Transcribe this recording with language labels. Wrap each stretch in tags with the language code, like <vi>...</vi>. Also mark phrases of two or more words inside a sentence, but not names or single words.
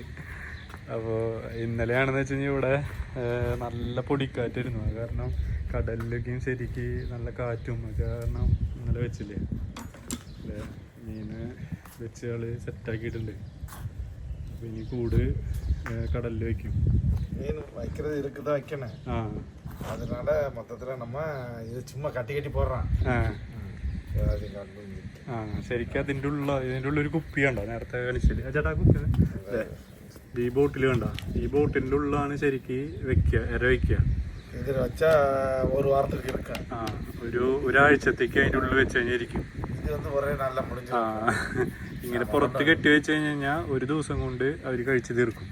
<ml>അപ്പോൾ ഇന്നലെയാണെന്ന് വെച്ച് കഴിഞ്ഞാൽ ഇവിടെ നല്ല പൊടിക്കാറ്റായിരുന്നു. അത് കാരണം കടലിലേക്കും ശരിക്ക് നല്ല കാറ്റും ഒക്കെ കാരണം ഇന്നലെ വെച്ചില്ലേ, മീന് വെച്ച് ആള് സെറ്റാക്കിയിട്ടുണ്ട്. അപ്പോൾ ഇനി കൂട് കടലിൽ വയ്ക്കും.</ml> <ta>அதனால மொத்தத்துல நம்ம இது சும்மா கட்டி கட்டி போடுறோம்.</ta> <ml>ശരിക്കും ഇതിൻ്റെ ഉള്ളൊരു കുപ്പി കണ്ടോ, നേരത്തെ കളിച്ചില്ല ചേട്ടാ കുപ്പി. ഈ ബോട്ടിൽ കണ്ട, ഈ ബോട്ടിൻ്റെ ഉള്ളിലാണ് ശരിക്ക് വെക്കുക, ഇര വെക്കുക. ഇതിൽ വെച്ചാ ഒരു വാരത്തേക്ക് എടുക്കാം. ഒരാഴ്ചത്തേക്ക് അതിൻ്റെ ഉള്ളിൽ വെച്ച് കഴിഞ്ഞിരിക്കും. ഇങ്ങനെ പുറത്ത് കെട്ടി വെച്ച് കഴിഞ്ഞാൽ ഒരു ദിവസം കൊണ്ട് അവർ കഴിച്ചു തീർക്കും.</ml>